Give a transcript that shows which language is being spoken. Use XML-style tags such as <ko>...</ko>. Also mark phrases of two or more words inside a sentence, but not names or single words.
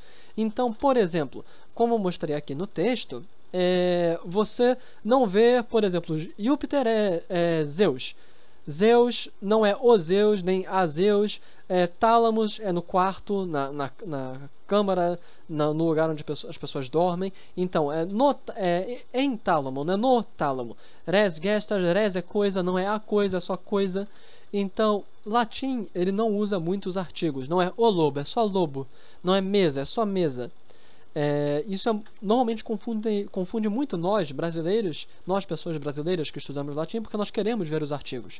<pt>Então, por exemplo, como eu mostrei aqui no texto, você não vê, por exemplo, Júpiter é Zeus. Zeus não é o Zeus, nem a Zeus. Tálamos é no quarto, na câmara, no lugar onde as pessoas dormem. Então, é em tálamo, não é no tálamo.</pt> <la>Res gestas,</la> <pt>res é coisa, não é a coisa, é só coisa. Então, latim, ele não usa muitos artigos. Não é o lobo, é só lobo. Não é mesa, é só mesa. Isso normalmente confunde muito nós, brasileiros, nós, pessoas brasileiras que estudamos latim, porque nós queremos ver os artigos.</pt>